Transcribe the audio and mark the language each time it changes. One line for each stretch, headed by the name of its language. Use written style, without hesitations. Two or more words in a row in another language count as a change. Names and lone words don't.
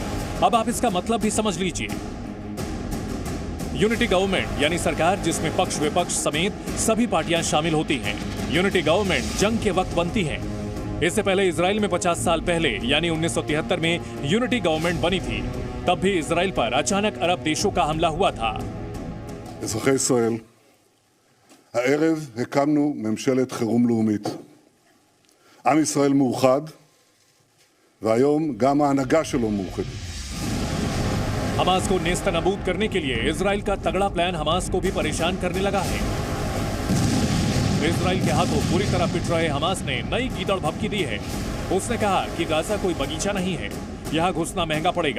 Hindi: अब आप इसका मतलब भी समझ लीजिए।
English: unity government
Hindi: यानी सरकार जिसमें पक्ष विपक्ष समेत सभी पार्टियां शामिल होती हैं।
English: unity government
Hindi: जंग के वक्त बनती है। इससे पहले इजराइल में 50 साल पहले यानी 1973 में
English: unity government
Hindi: बनी थी। तब भी इजराइल पर अचानक अरब देशों का हमला हुआ था।
Hebrew: אזרחי ישראל, הערב הקמנו ממשלת חירום לאומית. עם ישראל מאוחד, והיום גם ההנהגה שלו מאוחדת.
Hindi: हमास को नेस्तनाबूद करने के लिए इजराइल का तगड़ा प्लान हमास को भी परेशान करने लगा है। इजराइल के हाथों पूरी तरह पिट रहे हमास ने नई कीदड़ भभकी दी है। उसने कहा कि गाजा कोई बगीचा नहीं है, यहाँ घुसना महंगा पड़ेगा।